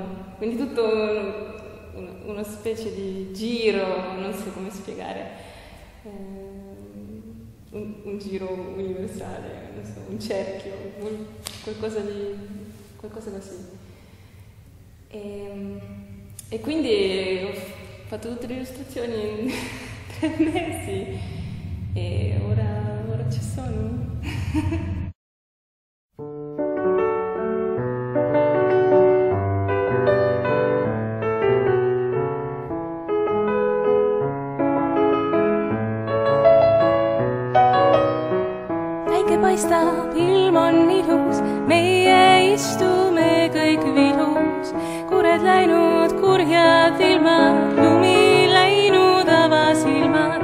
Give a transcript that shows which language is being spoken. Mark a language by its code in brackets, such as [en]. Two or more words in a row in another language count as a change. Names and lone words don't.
[it] Quindi tutto una specie di giro, non so come spiegare, un giro universale, non so, un cerchio, qualcosa così. E quindi ho fatto tutte le illustrazioni in 3 mesi e ora ci sono. [et] Päike paistab, ilm on ilus, meie istume kõik vilus, kured läinud, kurjad ilmad, lumi läinud avasilmad.